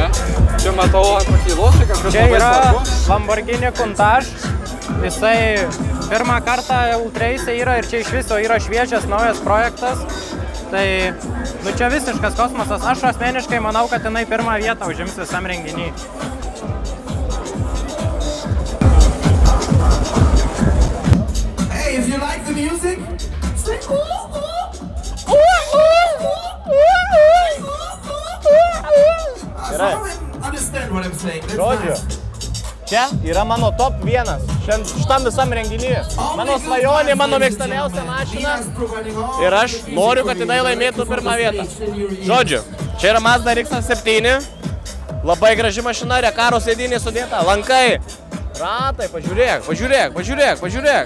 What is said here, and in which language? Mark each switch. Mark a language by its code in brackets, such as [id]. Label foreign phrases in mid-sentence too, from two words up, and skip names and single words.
[lt] Čia matau ant pakylos, tai kažkas čia labai yra svarbu. Lamborghini Countach. Jisai pirmą kartą Ultrace yra ir čia iš viso yra šviežias naujas projektas. Tai, nu čia visiškas kosmosas. Aš asmeniškai manau, kad jinai pirmą vietą užims visam renginy. [en] Hey, if you like the music, say understand what I'm saying. [lt] Žodžiu, čia yra mano top 1 šitam visam renginyje. Mano svajonė, mano mėgstamiausia mašina ir aš noriu, kad jinai laimėtų pirmą vietą. Žodžiu, čia yra Mazda RX-7, labai graži mašina, Rekaro sėdynė sudėta, lankai, ratai, pažiūrėk.